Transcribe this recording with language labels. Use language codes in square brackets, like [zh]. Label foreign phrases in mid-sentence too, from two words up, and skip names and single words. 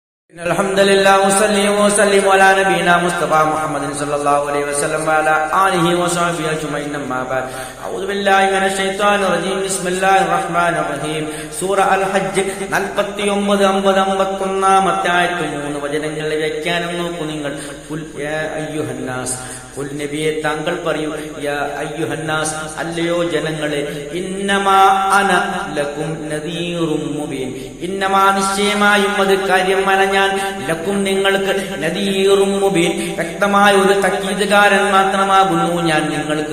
[ar] الحمد لله وصلي وسلم على نبينا مصطفى محمد صلى الله عليه وسلم وعلى آله وصحبه أجمعين أما بعد أعوذ بالله من الشيطان الرجيم بسم الله الرحمن الرحيم [ml] സൂറ അൽ ഹജ്ജ് 49-51 ആയത്ത് 3 വചനങ്ങളുടെ വ്യാഖ്യാനം നോക്കൂ നിങ്ങൾ. [ar] قل يا أيها الناس, [ml] ഖുൽ നബിയെ താങ്കൾ പറയൂ, [ar] يا أيها الناس [ml] അല്ലയോ ജനങ്ങളെ, [ar] إنما أنا لكم نذير مبين, [ml] ഇന്നമാ നിശ്ചയമായും അത് കാര്യമല്ല ഞാൻ, ലക്കും നിങ്ങൾക്ക്, [ar] نذير مبين [ml] വ്യക്തമായ ഒരു തക്കീതുകാരൻ മാത്രമാകുന്നു ഞാൻ നിങ്ങൾക്ക്.